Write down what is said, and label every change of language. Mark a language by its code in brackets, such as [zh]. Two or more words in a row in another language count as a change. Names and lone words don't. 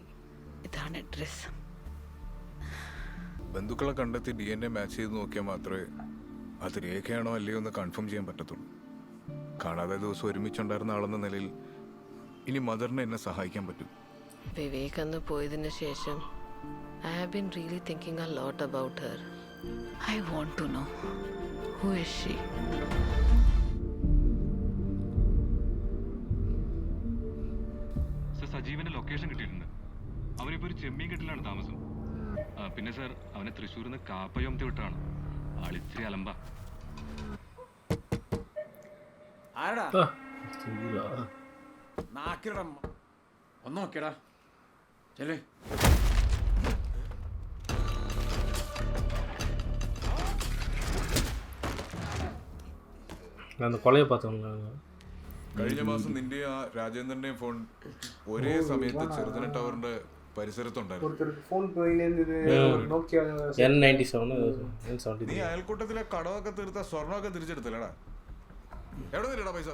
[ml] ഇതാണ് അഡ്രസ്. ബന്ധുക്കളെ കണ്ടെത്തി [en] DNA match [ml] ചെയ്ത് നോക്കിയാൽ മാത്രമേ അത് രേഖയാണോ അല്ലയോ എന്ന് കൺഫേം ചെയ്യാൻ പറ്റത്തുള്ളൂ. കാണാതെ ദിവസം ഒരുമിച്ചുണ്ടായിരുന്ന ആളെന്ന നിലയിൽ ഇനി മദറിനെ എന്നെ സഹായിക്കാൻ പറ്റും. വിവേക് അന്ന് പോയതിന് ശേഷം [en] I have been really thinking a lot about her. I want to know, who is she? [ml] സർ, സജീവന്റെ ലൊക്കേഷൻ കിട്ടിയിട്ടുണ്ട്. അവനിപ്പോ ഒരു ചെമ്മീൻ കെട്ടിലാണ് താമസം. പിന്നെ സർ, അവനെ തൃശ്ശൂരിൽ നിന്ന് കാപ്പയോമത്തി വിട്ടാണ്. ആളിത്തിരി അലമ്പ. ആരടാ നാക്കിട ഒന്ന് നോക്കിയടാ. ചെല്ലേ [ta] அந்த கொலையை பார்த்தோம்னா [ml] കഴിഞ്ഞ മാസം നിന്റെ ആ രാജേന്ദ്രന്റെയും ഫോൺ ഒരേ സമയത്ത് ചെറുതന ടവറിന്റെ പരിസരത്തുണ്ടായിരുന്നു. നീ അയൽക്കൂട്ടത്തിലെ കടമൊക്കെ തീർത്ത സ്വർണ്ണമൊക്കെ തിരിച്ചെടുത്തില്ലടാ. എവിടെ നിന്നടാ പൈസ?